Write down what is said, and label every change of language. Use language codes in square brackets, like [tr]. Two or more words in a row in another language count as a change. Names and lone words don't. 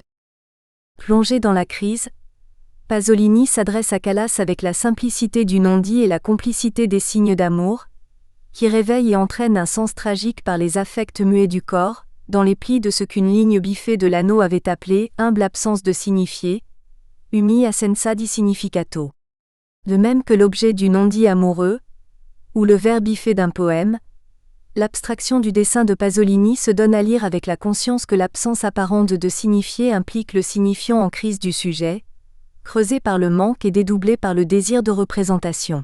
[fr] Plongé dans la crise, Pasolini s'adresse à Calas avec la simplicité du non-dit et la complicité des signes d'amour, qui réveille et entraîne un sens tragique par les affects muets du corps, dans les plis de ce qu'une ligne biffée de l'anneau avait appelé « humble absence de signifié », [it] umi assenza di significato. [fr] De même que l'objet du non-dit amoureux, ou le vers biffé d'un poème, l'abstraction du dessin de Pasolini se donne à lire avec la conscience que l'absence apparente de signifié implique le signifiant en crise du sujet, creusé par le manque et dédoublé par le désir de représentation.